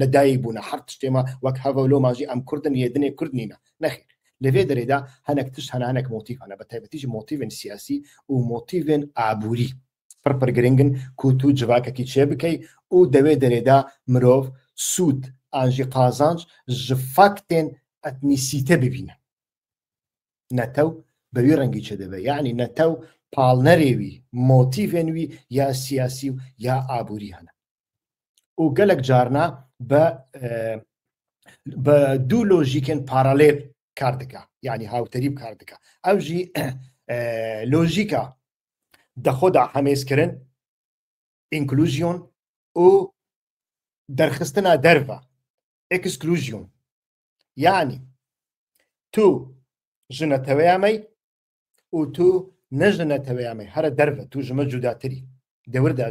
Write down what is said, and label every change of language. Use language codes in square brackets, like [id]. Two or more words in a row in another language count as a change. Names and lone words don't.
[ku] دایک بوونە هەر تشتێمە وەک هەڤەلۆ ماژی ئەم کوردن یێدنێ کورد نینە نەخێر لەوێ دەرێدا هەنێک تشت هەنانێک مۆتیڤانە بە تایبەتیش مۆتیڤن سیاسی و مۆتیڤن ئابووری پڕپڕ گرنگن کووت و جڤاکەکی چێ بکەی و دەوێ دەرێدا مرۆڤ سوود ئانژی قازانج ji faktên etnîsîte bibîne netew bevî rengî çê dibe yani netew palnerêwî motîvên wî ya siyasî û ya aborî hene û gelek carna bi dû lojîkên paralêl kar dike yani hawterî kar dike ew jî lojîka dexwe da hemêzkirin inclusion û derxistina derve exclusion yani tu ji netewêya me û tu ne ji netewêya me here derve tu ji me cudatirî dewir de